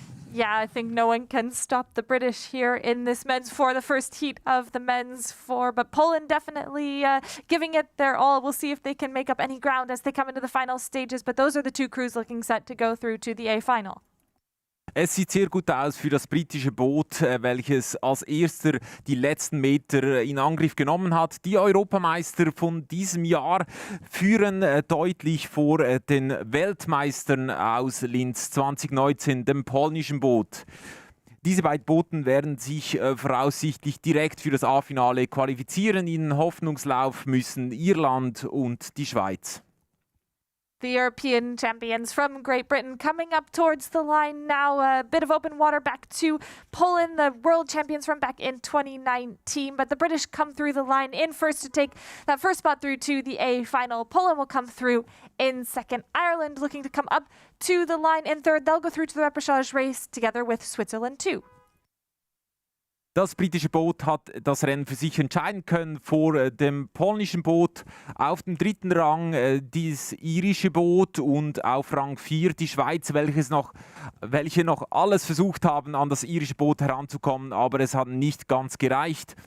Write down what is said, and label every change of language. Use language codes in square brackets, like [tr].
[en] Yeah, I think no one can stop the British here in this men's four, the first heat of the men's four. But Poland definitely giving it their all. We'll see if they can make up any ground as they come into the final stages. But those are the 2 crews looking set to go through to the A final. [de] Es sieht sehr gut aus für das britische Boot, welches als erster die letzten Meter in Angriff genommen hat. Die Europameister von diesem Jahr führen deutlich vor den Weltmeistern aus Linz 2019, dem polnischen Boot. Diese beiden Boote werden sich voraussichtlich direkt für das A-Finale qualifizieren. In Hoffnungslauf müssen Irland und die Schweiz. [en] The European champions from Great Britain coming up towards the line now. A bit of open water back to Poland, the world champions from back in 2019. But the British come through the line in first to take that first spot through to the A final. Poland will come through in second. Ireland looking to come up to the line in third. They'll go through to the repechage race together with Switzerland too. [de] Das britische Boot hat das Rennen für sich entscheiden können vor dem polnischen Boot. Auf dem 3. Rang das irische Boot und auf Rang 4 die Schweiz, welche noch alles versucht haben, an das irische Boot heranzukommen, aber es hat nicht ganz gereicht.